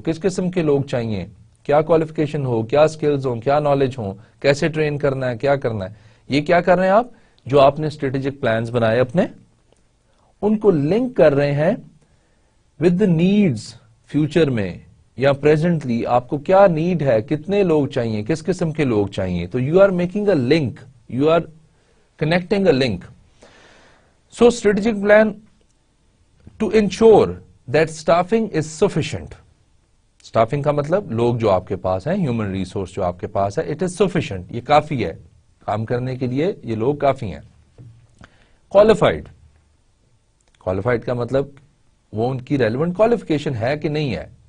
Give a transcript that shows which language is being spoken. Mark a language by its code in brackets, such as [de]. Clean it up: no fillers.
[ur] کس قسم کے لوگ چاہیے, کیا کوالیفیکیشن ہو, کیا سکلز ہوں, کیا نالج ہو, کیسے ٹرین کرنا ہے, کیا کرنا ہے. یہ کیا کر رہے ہیں آپ, جو آپ نے اسٹریٹجک پلانز بنائے اپنے, ان کو لنک کر رہے ہیں [en] With the needs. [ur] فیوچر میں یا پریزنٹلی آپ کو کیا نیڈ ہے, کتنے لوگ چاہیے, کس قسم کے لوگ چاہیے. [en] تو you are making a link, you are connecting a link. So strategic plan to ensure that staffing is sufficient. [ur] Staffing کا مطلب لوگ جو آپ کے پاس ہیں, ہیومن ریسورس جو آپ کے پاس ہے, [en] it is sufficient, [ur] یہ کافی ہے کام کرنے کے لیے, یہ لوگ کافی ہیں. کوالیفائڈ, کوالیفائڈ کا مطلب وہ ان کی ریلیونٹ کوالیفیکیشن ہے کہ نہیں ہے.